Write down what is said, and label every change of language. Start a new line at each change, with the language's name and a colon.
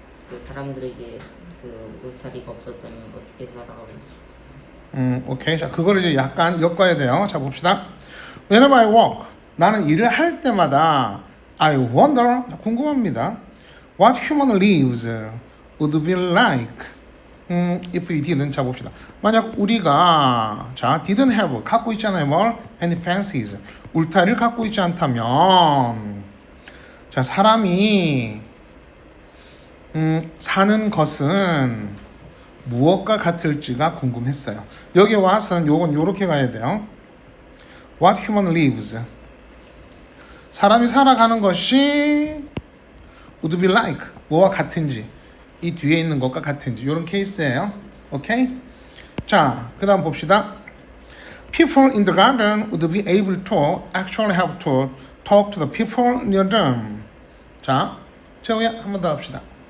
Korean: 그 사람들에게 그 울타리가 없었다면 어떻게 살아가고 있을까?
English: 오케이.
Korean: 자, 그거를 이제 약간 엮어야 돼요. 자, 봅시다.
English: Whenever I work,
Korean: 나는 일을 할 때마다
English: I wonder,
Korean: 궁금합니다.
English: What human lives would be like if we didn't.
Korean: 자, 봅시다. 만약 우리가 자, didn't have, 갖고 있잖아요.
English: 뭘? Any fences.
Korean: 울타리를 갖고 있지 않다면 자, 사람이 사는 것은 무엇과 같을지가 궁금했어요. 여기 와서는 요건 요렇게 가야 돼요.
English: What human lives.
Korean: 사람이 살아가는 것이
English: would be like.
Korean: 뭐와 같은지. 이 뒤에 있는 것과 같은지. 요런 케이스예요. 오케이? 자, 그 다음 봅시다.
English: People in the garden would be able to actually have to talk to the people near them.
Korean: 자, 재호야 한 번 더 합시다.